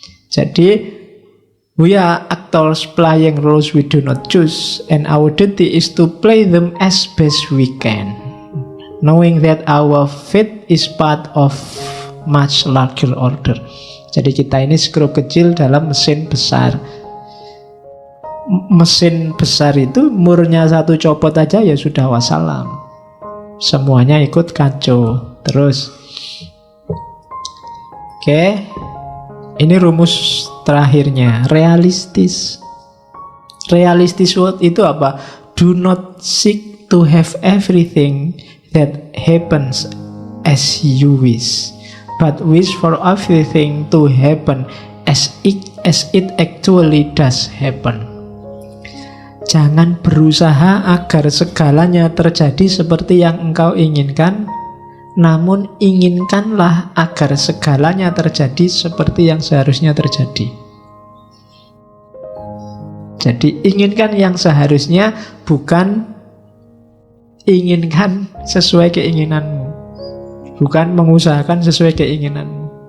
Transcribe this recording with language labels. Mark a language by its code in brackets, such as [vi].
[en] Jadi we are actors playing roles we do not choose, and our duty is to play them as best we can, knowing that our fate is part of much larger order. [id] Jadi kita ini skrup kecil dalam mesin besar. Mesin besar itu murnya satu copot aja ya sudah wassalam. Semuanya ikut kacau. Terus oke, ini rumus terakhirnya, realistis. Realistis word itu apa? [en] Do not seek to have everything that happens as you wish, but wish for everything to happen as it actually does happen. [id] Jangan berusaha agar segalanya terjadi seperti yang engkau inginkan, namun inginkanlah agar segalanya terjadi seperti yang seharusnya terjadi. Jadi inginkan yang seharusnya, bukan inginkan sesuai keinginanmu, bukan mengusahakan sesuai keinginanmu.